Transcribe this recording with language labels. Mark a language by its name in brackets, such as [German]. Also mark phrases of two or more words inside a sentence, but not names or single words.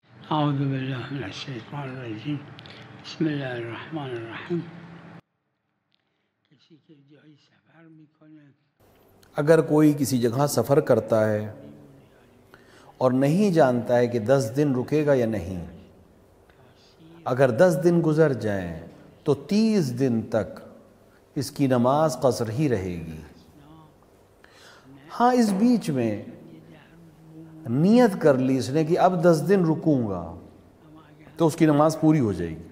[Arabic] اعوذ باللہ من الشیطان الرجیم بسم اللہ الرحمن الرحیم. [Persian] کسی کے جایی سفر میکنه [Urdu] اگر کوئی کسی جگہ سفر کرتا ہے اور نہیں جانتا ہے کہ 10 دن رکے گا یا نہیں، اگر 10 دن گزر جائیں تو 30 دن تک اس کی نماز قصر ہی رہے گی. ہاں اس بیچ میں نیت کر لی اس نے کہ اب 10 دن رکوں گا تو اس کی نماز پوری ہو جائے گی.